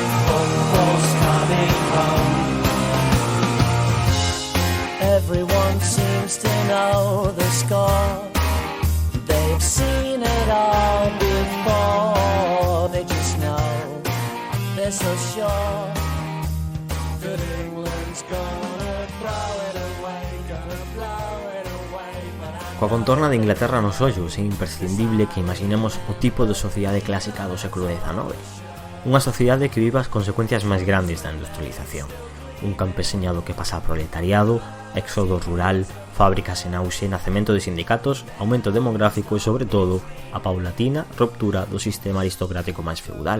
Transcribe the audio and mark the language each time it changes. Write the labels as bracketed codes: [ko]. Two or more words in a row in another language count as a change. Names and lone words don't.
[en] Everyone seems to know the score. They've seen it all before. They just know they're so sure that England's gonna throw it away, gonna blow it away. [gl] Coa contorna de Inglaterra nos ollos, é imprescindible que imaginemos o tipo de sociedade clásica do século XIX. Unha sociedade que viva as consecuencias máis grandes da industrialización. Un campeseñado que pasa a proletariado, éxodo rural, fábricas en auxe, nacemento de sindicatos, aumento demográfico e, sobre todo, a paulatina ruptura do sistema aristocrático máis feudal.